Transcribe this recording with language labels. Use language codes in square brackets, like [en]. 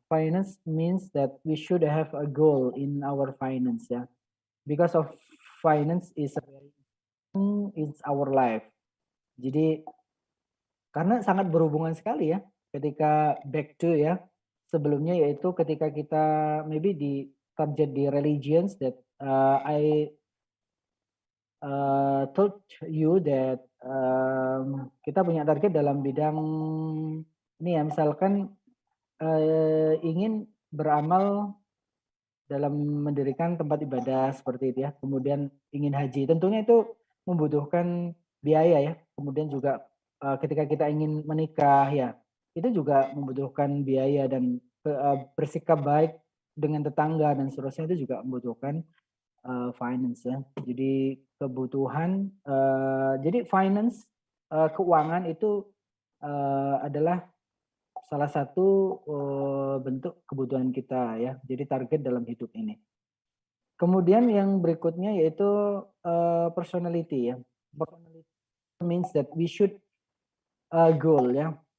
[en] Finance means that we should have a goal in our finance ya. Because of finance is very in our life. [id] Jadi karena sangat berhubungan sekali ya ketika [en] back to [id] ya sebelumnya, yaitu ketika kita [en] maybe [id] di target di [en] religions that I told you that [id] kita punya target dalam bidang ini ya, misalkan ingin beramal dalam mendirikan tempat ibadah seperti itu ya, kemudian ingin haji, tentunya itu membutuhkan biaya ya, kemudian juga ketika kita ingin menikah ya, itu juga membutuhkan biaya dan bersikap baik dengan tetangga dan seterusnya itu juga membutuhkan finance ya. Jadi kebutuhan, jadi finance, keuangan itu adalah salah satu bentuk kebutuhan kita ya. Jadi target dalam hidup ini. Kemudian yang berikutnya yaitu personality ya. [en] Personality means that we should goal ya.